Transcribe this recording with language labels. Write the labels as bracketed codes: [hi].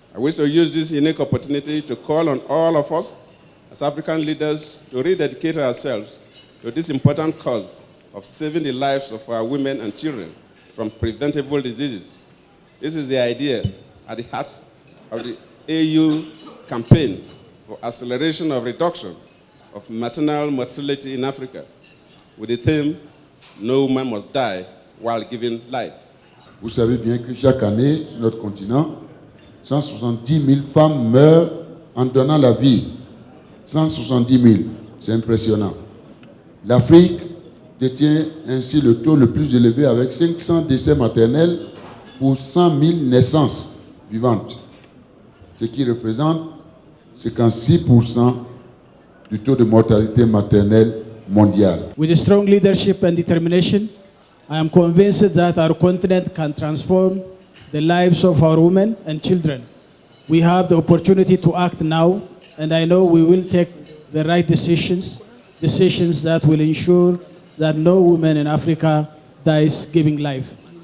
[en] I wish to use this unique opportunity to call on all of us as African leaders to rededicate ourselves to this important cause of saving the lives of our women and children from preventable diseases. This is the idea at the heart of the AU campaign for acceleration of reduction of maternal mortality in Africa, with the theme, no woman must die while giving life. [fr] Vous savez bien que chaque année, sur notre continent, 170 000 femmes meurent en donnant la vie. 170 000, c'est impressionnant. L'Afrique détient ainsi le taux le plus élevé avec 500 décès maternels pour 100 000 naissances vivantes, ce qui représente 56% du taux de mortalité maternelle mondial. [en] With a strong leadership and determination, I am convinced that our continent can transform the lives of our women and children. We have the opportunity to act now, and I know we will take the right decisions that will ensure that no woman in Africa dies giving life.